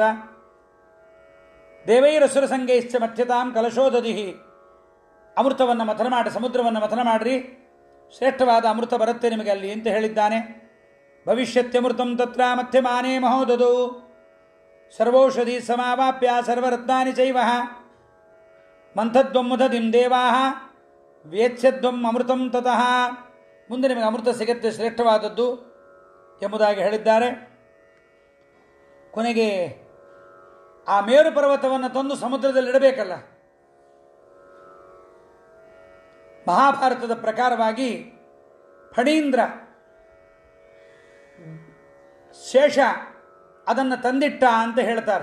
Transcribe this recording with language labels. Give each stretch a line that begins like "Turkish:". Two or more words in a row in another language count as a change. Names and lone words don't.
Sanskrit: ದೇವೈರಸುರ ಸಂಗೈಶ್ಚ ಮಧ್ಯತಾಂ ಕಲಶೋದಧಿಹಿ,
Kannada: ಅಮೃತವನ್ನು ಮಥನ ಮಾಡಿ, ಸಮುದ್ರವನ್ನು ಮಥನ ಮಾಡಿರಿ, ಶ್ರೇಷ್ಠವಾದ ಅಮೃತ ಬರುತ್ತೆ ನಿಮಗೆ ಅಲ್ಲಿ ಅಂತ ಹೇಳಿದ್ದಾನೆ.
Sanskrit: ಭವಿಷ್ಯತ್ಯಮೃತಂ ತತ್ರ ಮಧ್ಯಮಾನೇ ಮಹೋದದು ಸರ್ವೌಷಧಿ ಸಮಾವಾಪ್ಯ ಸರ್ವರತ್ನಾನಿ ಚೈವ ಮಂಥದ್ವಂ ಮುದದಿಂ ದೇವಾಹ ವೇತ್ಸ್ಯದ್ವಂ ಅಮೃತಂ ತತಃ,
Kannada: ಮುಂದೆ ನಿಮಗೆ ಅಮೃತ ಸಿಗತ್ತೆ ಶ್ರೇಷ್ಠವಾದದ್ದು ಎಂಬುದಾಗಿ ಹೇಳಿದ್ದಾರೆ. ಕೊನೆಗೆ ಆ ಮೇರು ಪರ್ವತವನ್ನು ತಂದು ಸಮುದ್ರದಲ್ಲಿಡಬೇಕಲ್ಲ. ಮಹಾಭಾರತದ ಪ್ರಕಾರವಾಗಿ ಫಣೀಂದ್ರ ಶೇಷ ಅದನ್ನು ತಂದಿಟ್ಟ ಅಂತ ಹೇಳ್ತಾರೆ.